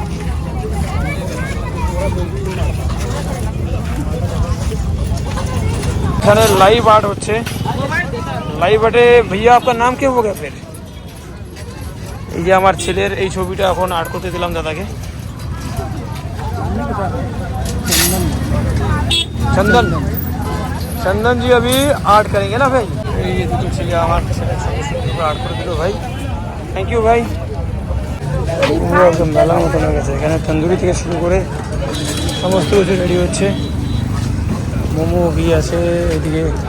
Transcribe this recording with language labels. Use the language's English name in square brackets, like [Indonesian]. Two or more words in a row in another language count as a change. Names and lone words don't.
[Bangla] এখানে [English] live art [Bangla] হচ্ছে। [English] live art [Bangla] ভাইয়া আপনার নাম [Hindi] के होगा फेर? [Bangla] এই যে আমার ছেলের এই ছবিটা এখন আর্ট করতে দিলাম দাদাকে। [Hindi] চন্দন চন্দন জি अभी आर्ट करेंगे ना भाई। [Bangla] এই যে দুটো ছেলে আমার ছেলে আর্ট করে দিল ভাই, [English] thank you [Bangla] ভাই। পুরো একদম মেলার মতন হয়ে গেছে। এখানে তন্দুরি থেকে শুরু করে সমস্ত কিছু রেডি হচ্ছে। মোমো भी আছে এদিকে।